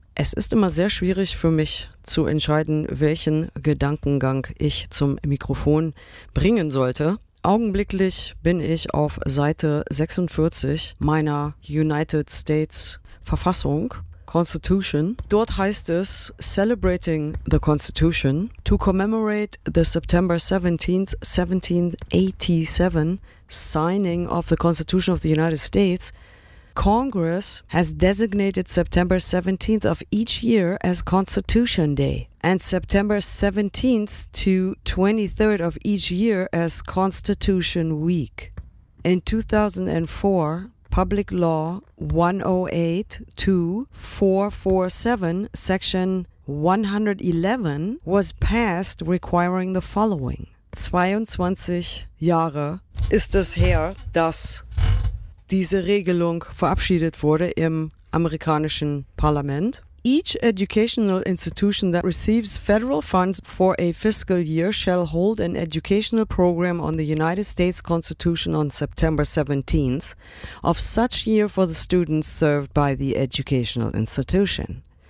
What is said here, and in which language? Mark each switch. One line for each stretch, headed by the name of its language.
German: Es ist immer sehr schwierig für mich zu entscheiden, welchen Gedankengang ich zum Mikrofon bringen sollte. Augenblicklich bin ich auf Seite 46 meiner United States Verfassung, Constitution. Dort heißt es,
English: celebrating the Constitution to commemorate the September 17th, 1787 signing of the Constitution of the United States, Congress has designated September 17th of each year as Constitution Day and September 17th to 23rd of each year as Constitution Week. In 2004, Public Law 108-2447, Section 111 was passed requiring the following.
German: 22 Jahre ist es her, dass diese Regelung verabschiedet wurde im amerikanischen Parlament.
English: Each educational institution that receives federal funds for a fiscal year shall hold an educational program on the United States Constitution on September 17th of such year for the students served by the educational institution.